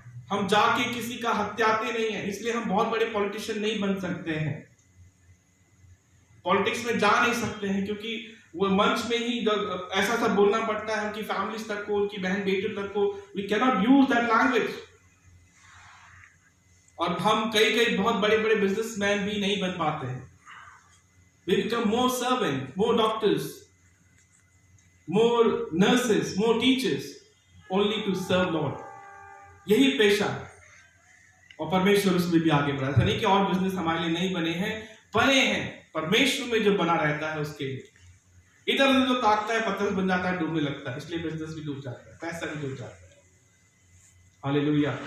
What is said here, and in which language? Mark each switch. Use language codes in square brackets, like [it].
[hi] हम जाके किसी का हत्याते नहीं है, इसलिए हम बहुत बड़े पॉलिटिशियन नहीं बन सकते हैं, पॉलिटिक्स में जा नहीं सकते हैं, क्योंकि वो मंच में ही ऐसा सब बोलना पड़ता है, उनकी फैमिलीज तक को, उनकी बहन बेटियों तक को, we can not use that language. और हम कई बहुत बड़े बड़े बिजनेसमैन भी नहीं बन पाते हैं। [en] We become more servant, more doctors, more nurses, more teachers, only to serve Lord. [hi] यही पेशा है, और परमेश्वर उसमें भी आगे बढ़ा। ऐसा नहीं कि और बिजनेस हमारे लिए नहीं बने हैं, बने हैं, परमेश्वर में जो बना रहता है उसके लिए। इधर उधर जो ताकता है, पत्थर बन जाता है, डूबने लगता है, इसलिए बिजनेस भी डूब जाता है, पैसा भी डूब जाता है। हालेलुया।